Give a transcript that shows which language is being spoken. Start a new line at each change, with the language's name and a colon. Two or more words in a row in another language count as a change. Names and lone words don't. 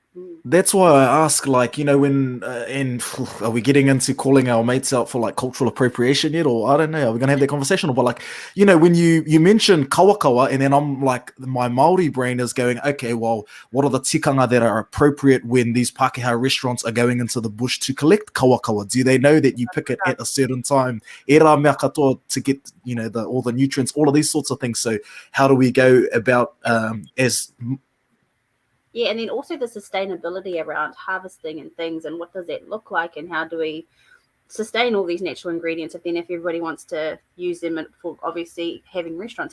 English: That's why I ask, like, when and are we getting into calling our mates out for like cultural appropriation yet, or I don't know, are we gonna have that conversation? But like, when you mention kawa, and then I'm like, my Māori brain is going, okay, well, what are the tikanga that are appropriate when these Pākehā restaurants are going into the bush to collect kawa? Do they know that you pick it at a certain time,
Māori: e rā mea katoa,
English: to get all the nutrients, all of these sorts of things? So how do we go about and then also the sustainability around harvesting and things, and what does that look like, and how do we sustain all these natural ingredients if everybody wants to use them for obviously having restaurants?